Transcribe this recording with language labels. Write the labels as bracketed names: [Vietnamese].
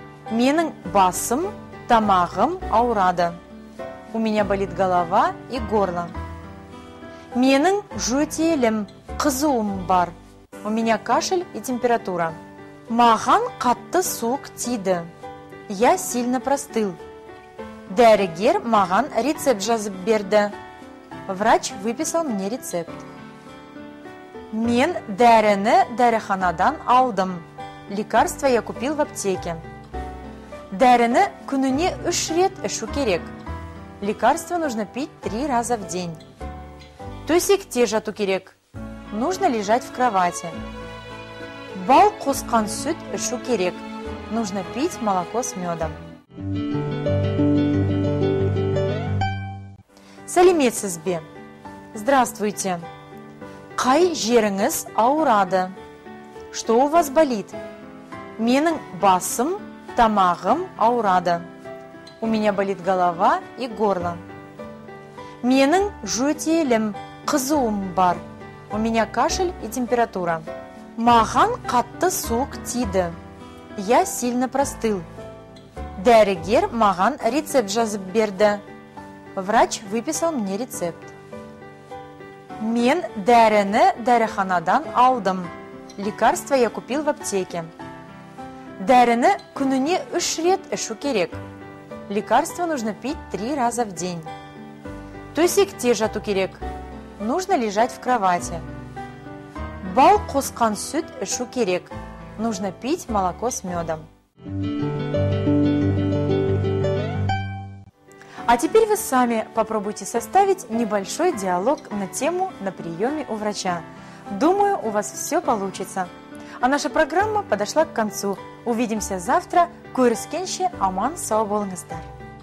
[Kazakh] Менің басым, тамағым ауырады. [Russian] У меня болит голова и горло. [Kazakh] Менің жөтелім, қызуым бар. [Russian] У меня кашель и температура. [Kazakh] Маған қатты суық тиді. [Russian] Я сильно простыл. [Kazakh] Дәрігер маған рецепт жазып берді. [Russian] Врач выписал мне рецепт. [Kazakh] Мен дәріні дәріханадан алдым. [Russian] Лекарство я купил в аптеке. [Kazakh] Дәріні күніне 3 рет ішу керек. [Russian] Лекарство нужно пить 3 раза в день. [Kazakh] Төсекте жату керек. [Russian] Нужно лежать в кровати. [Kazakh] Бал қосқан сүт ішу керек. [Russian] Нужно пить молоко с медом. [Kazakh] Сәлеметсіз бе? [Russian] Здравствуйте. [Kazakh] Қай жеріңіз ауырады? [Russian] Что у вас болит? [Kazakh] Менің басым, тамағым ауырады. [Russian] У меня болит голова и горло. [Kazakh] Менің жөтелім, қызуым бар. [Russian] У меня кашель и температура. [Kazakh] Маған қатты суық тиді. [Russian] Я сильно простыл. [Kazakh] Дәрігер маған рецепт жазып берді. [Russian] Врач выписал мне рецепт. [Kazakh] Мен дәріні дәріханадан алдым. [Russian] Лекарство я купил в аптеке. [Kazakh] Дәріні күніне 3 рет ішу керек. [Russian] Лекарство нужно пить 3 раза в день. [Kazakh] Төсекте жату керек. [Russian] Нужно лежать в кровати. [Kazakh] Бал қосқан сүт ішу керек. [Russian] Нужно пить молоко с медом. А теперь вы сами попробуйте составить небольшой диалог на тему «На приеме у врача». Думаю, у вас все получится. А наша программа подошла к концу. Увидимся завтра. [Kazakh] Көріскенше аман сау болыңыздар.